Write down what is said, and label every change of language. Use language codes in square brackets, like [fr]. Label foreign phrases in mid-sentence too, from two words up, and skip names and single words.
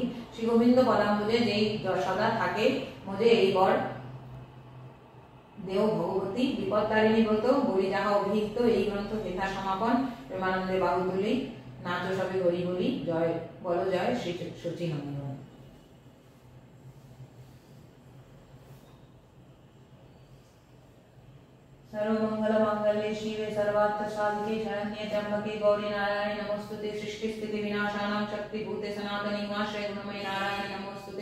[bn] শ্রী গোবিন্দ পদাম্বুজে যেই যশোদা থাকে মজে, এই বর দেও ভগবতী। বিপদ তারিণী ব্রত বলি যাহা অভিহিত, এই গ্রন্থ হেথা সমাপন। প্রেমানন্দে বাহুতুলি নাচো সবে হরি বলি, জয় বলো জয় শ্রী শচীনন্দন। [sa] सर्वमंगल मांगल्ये शिवे सर्वार्थ साधिके, शरण्ये त्र्यंबके गौरी नारायणी नमोस्तुते। सृष्टि स्थिति विनाशानां शक्ति भूते सनातनी उमाश्रय गुणमयी नारायणी नमोस्तुते।